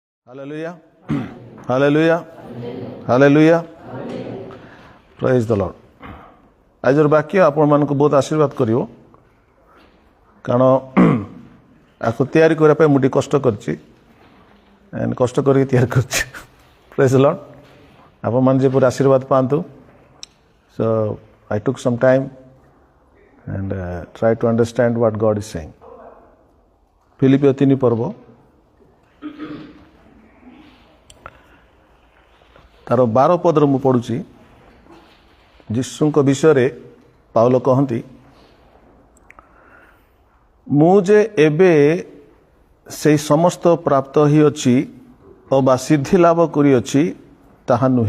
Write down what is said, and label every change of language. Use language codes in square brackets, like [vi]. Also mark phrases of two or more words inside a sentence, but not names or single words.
[en] Hallelujah. Hallelujah. Hallelujah. Praise the Lord. [or] ଆଜିର ବାକ୍ୟ ଆପଣମାନଙ୍କୁ ବହୁତ ଆଶୀର୍ବାଦ କରିବ, କାରଣ ଆକୁ ତିଆରି କରିବା ପାଇଁ ମୁଁ ଟିକେ କଷ୍ଟ କରିଛି, କଷ୍ଟ କରିକି ତିଆରି କରିଛି. [en] Praise the Lord. [or] ଆପଣମାନେ ଯେପରି ଆଶୀର୍ବାଦ ପାଆନ୍ତୁ. [en] So I took some time and try to understand what God is saying. [or] ଫିଲିପିଓ 3 ପର୍ବ ତାର 12 ପଦରେ ମୁଁ ପଢ଼ୁଛି. ଯୀଶୁଙ୍କ ବିଷୟରେ ପାଉଲ କହନ୍ତି, ମୁଁ ଯେ ଏବେ ସେହି ସମସ୍ତ ପ୍ରାପ୍ତ ହୋଇଅଛି ଅବା ସିଦ୍ଧି ଲାଭ କରିଅଛି ତାହା ନୁହେଁ.